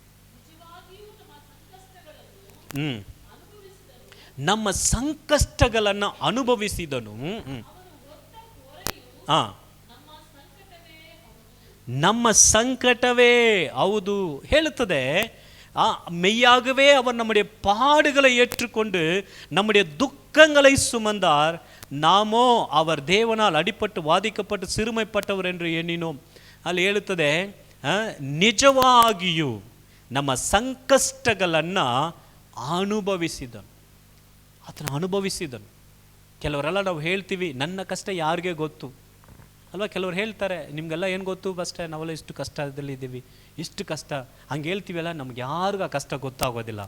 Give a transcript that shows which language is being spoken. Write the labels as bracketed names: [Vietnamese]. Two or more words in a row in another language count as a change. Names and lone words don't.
[Kannada] ನಮ್ಮ ಸಂಕಷ್ಟಗಳನ್ನು ಅನುಭವಿಸಿದನು. ನಮ್ಮ ಸಂಕಟವೇ ಹೌದು ಹೇಳುತ್ತದೆ. [Tamil] மெய்யாகவே அவர் நம்முடைய பாடுகளை ஏற்றுக்கொண்டு நம்முடைய துக்கங்களை சுமந்தார். நாமோ அவர் தேவனால் அடிபட்டு வாதிக்கப்பட்டு சிறுமைப்பட்டவர் என்று ಎಣ್ಣಿನೋம். [Kannada] ಅಲ್ಲಿ ಹೇಳುತ್ತದೆ, ನಿಜವಾಗಿಯೂ ನಮ್ಮ ಸಂಕಷ್ಟಗಳನ್ನು ಅನುಭವಿಸಿದನು. ಆತನ ಅನುಭವಿಸಿದನು. ಕೆಲವರೆಲ್ಲ ನಾವು ಹೇಳ್ತೀವಿ, ನನ್ನ ಕಷ್ಟ ಯಾರಿಗೆ ಗೊತ್ತು, ಅಲ್ವಾ? ಕೆಲವ್ರು ಹೇಳ್ತಾರೆ, ನಿಮಗೆಲ್ಲ ಏನು ಗೊತ್ತು ಅಷ್ಟೇ, ನಾವೆಲ್ಲ ಇಷ್ಟು ಕಷ್ಟದಲ್ಲಿ ಇದ್ದೀವಿ, ಇಷ್ಟು ಕಷ್ಟ ಹಂಗೆ ಹೇಳ್ತೀವಲ್ಲ, ನಮ್ಗೆ ಯಾರಿಗೂ ಆ ಕಷ್ಟ ಗೊತ್ತಾಗೋದಿಲ್ಲ.